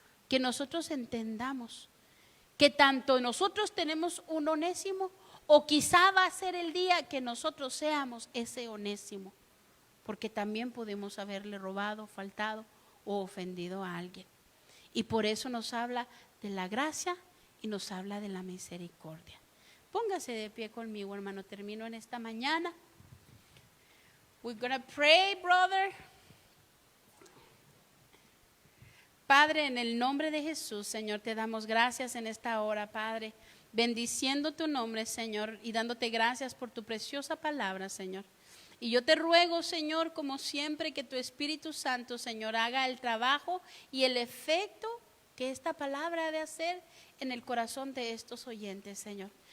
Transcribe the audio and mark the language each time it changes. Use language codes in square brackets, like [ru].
[es] Que nosotros entendamos que tanto nosotros tenemos un onésimo, o quizá va a ser el día que nosotros seamos ese onésimo, porque también podemos haberle robado, faltado o ofendido a alguien. Y por eso nos habla de la gracia y nos habla de la misericordia. Póngase de pie conmigo, hermano. Termino en esta mañana. [en] We're gonna pray, brother. [es] Padre, en el nombre de Jesús, Señor, te damos gracias en esta hora, Padre, bendiciendo tu nombre, Señor, y dándote gracias por tu preciosa palabra, Señor. Y yo te ruego, Señor, como siempre, que tu Espíritu Santo, Señor, haga el trabajo y el efecto que esta palabra ha de hacer en el corazón de estos oyentes, Señor.